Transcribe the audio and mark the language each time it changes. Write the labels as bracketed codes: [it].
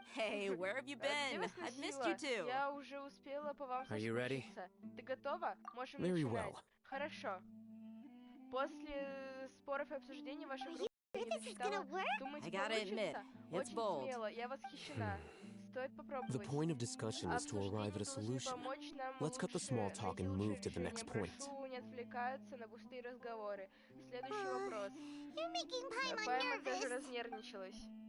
[en] Hey, where have you been? I've missed you too. [ru] Я уже успела по вам соскучиться. Ты готова? Можем начинать. Хорошо. После споров и обсуждений ваша группа мечтала, думаете, получится? Очень смело, я восхищена. Стоит попробовать. [en] The point of discussion is to arrive at a solution. Let's cut the small talk and move to the next point. [ru] Прошу не отвлекаться на пустые разговоры. Следующий вопрос. Паймон даже разнервничалась.